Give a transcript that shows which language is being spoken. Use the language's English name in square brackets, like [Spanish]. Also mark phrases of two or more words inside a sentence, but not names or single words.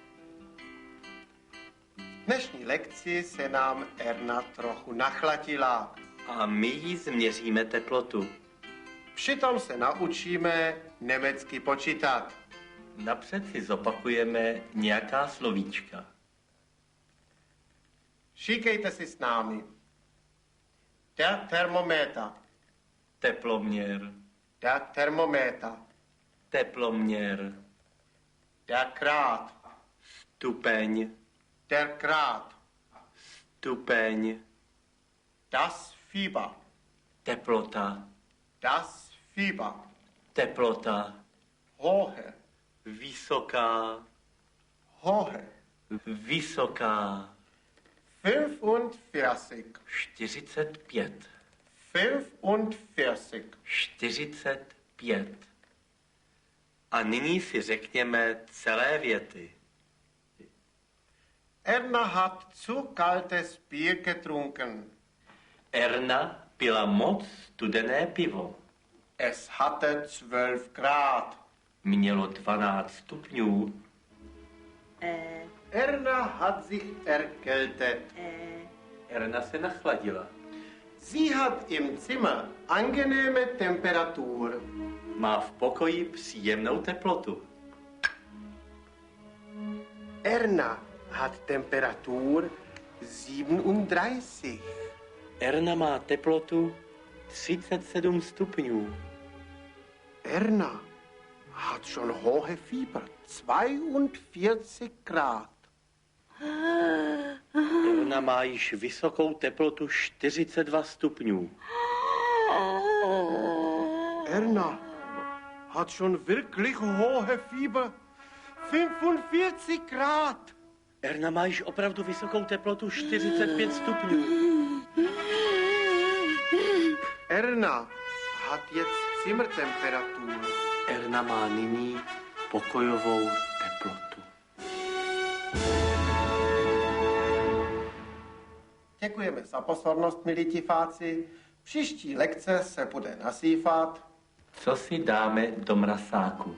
[Czech] V dnešní lekci se nám Erna trochu nachladila. A my jí změříme teplotu. Přitom se naučíme německy počítat. Napřed si zopakujeme nějaká slovíčka. Šíkejte si s námi. [German] Der Thermometer. [Czech] Teploměr. [German] Der Thermometer. [Czech] Teploměr. [German] Der Grad. [Czech] Stupeň. [German] Der Grad. [Czech] Stupeň. [German] Das Fieber. [Czech] Teplota. [German] Das Fieber. [Czech] Teplota. [German] Hohe. [Czech] Vysoká. [German] Hohe. [Czech] Vysoká. [German] 45. [Czech] 45. [German] 45. [Czech] 45. A nyní si řekněme celé věty. [German] Erna hat zu kaltes Bier getrunken. [Czech] Erna pila moc studené pivo. [German] Es hatte 12 Grad. [Czech] Mělo 12 stupňů. [German] Erna hat sich erkältet. [Czech] Erna se nachladila. [German] Sie hat im Zimmer angenehme Temperatur. [Czech] Má v pokoji příjemnou teplotu. [German] Erna hat Temperatur 37. [Czech] Erna má teplotu 37 stupňů. [German] Erna hat schon hohe Fieber, 42 Grad. [Czech] Erna má již vysokou teplotu 42 stupňů. [German] Erna hat schon wirklich hohe Fieber, 45 Grad. [Czech] Erna má již opravdu vysokou teplotu 45 stupňů. [German] Erna hat jetzt Zimmertemperatur. [Czech] Erna má nyní pokojovou teplotu. Děkujeme za pozornost, milí diváci. Příští lekce se bude nazývat Co si dáme do mrazáku?